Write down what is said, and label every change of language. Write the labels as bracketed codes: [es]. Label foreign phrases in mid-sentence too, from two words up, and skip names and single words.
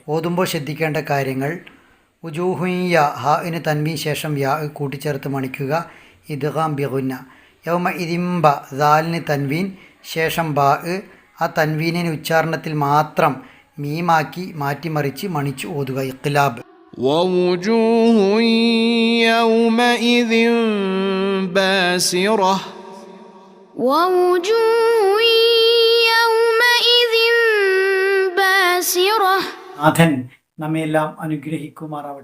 [ml] ഓതുമ്പോൾ ശ്രദ്ധിക്കേണ്ട കാര്യങ്ങൾ: വുജൂഹുയ്യ, ഹാഇന് തൻവീൻ ശേഷം യാ കൂട്ടിച്ചേർത്ത് മണിക്കുക, [ar] إدغام بغنة. [ml] യൗമഇദിംബ, ദാലിന് തൻവീൻ ശേഷം ബാ, ആ തൻവീനിന് ഉച്ചാരണത്തിൽ മാത്രം മീമാക്കി മാറ്റിമറിച്ച് മണിച്ച് ഓതുക, ഇഖ്ലാബ്. [ar] ووجوه يومئذ باسرة ووجوه يومئذ باسرة. [ml] നാഥൻ നമ്മയെല്ലാം അനുഗ്രഹിക്കുമാറാവട്ടെ.